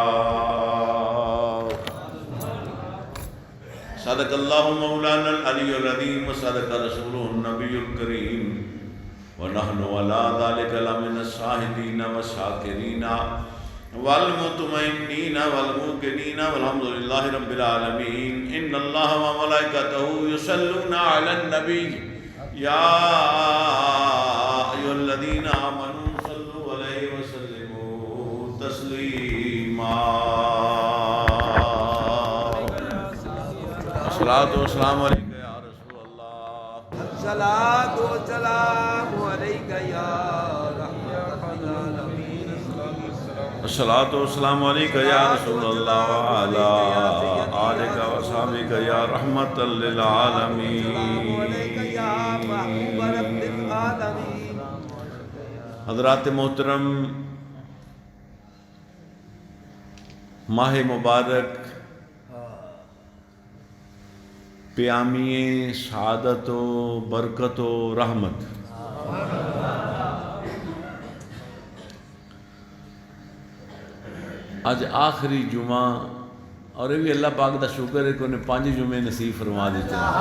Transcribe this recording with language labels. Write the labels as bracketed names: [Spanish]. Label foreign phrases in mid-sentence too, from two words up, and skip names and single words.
[Arabic] صدق الله مولانا العلي العظيم وصدق رسوله النبي الكريم ونحن على ذلك لمن الشاهدين والشاكرين والمطمئنين والموقنين والحمد لله رب العالمين. إن الله وملائكته يصلون على النبي يا أيها الذين آمنوا صلوا عليه وسلموا تسليما. الصلاة والسلام عليك يا رسول الله. الصلاة والسلام عليك يا رحمة العالمين. الصلاة والسلام عليك يا رسول الله وعلى آلك وأصحابك يا رحمة للعالمين. [Urdu] حضرات محترم، ماہ مبارک پیامِ شہادت و برکت و رحمت اج آخری جمعہ اور یہ بھی اللہ پاک کا شکر ہے کہ انہیں 5 جمعے نصیب فرما دتے,